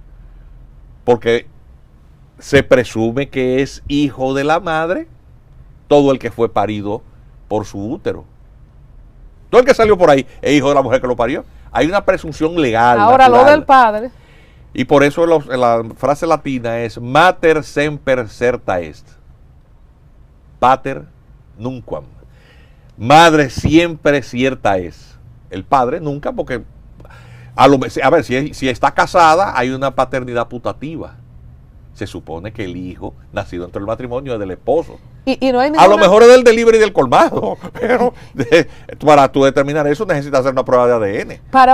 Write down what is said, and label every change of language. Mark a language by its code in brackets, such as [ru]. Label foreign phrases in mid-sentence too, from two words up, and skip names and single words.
[es] Porque se presume que es hijo de la madre todo el que fue parido por su útero. Todo el que salió por ahí es hijo de la mujer que lo parió. Hay una presunción legal. Ahora natural. lo del padre. Y por eso la frase latina es [la] mater semper certa est. Pater nunquam. [es] Madre siempre cierta es. El padre nunca, porque a ver, si está casada, hay una paternidad putativa. Se supone que el hijo nacido entre el matrimonio es del esposo. Y no hay A ninguna... lo mejor es del delivery y del colmado, pero para tú determinar eso necesitas hacer una prueba de ADN.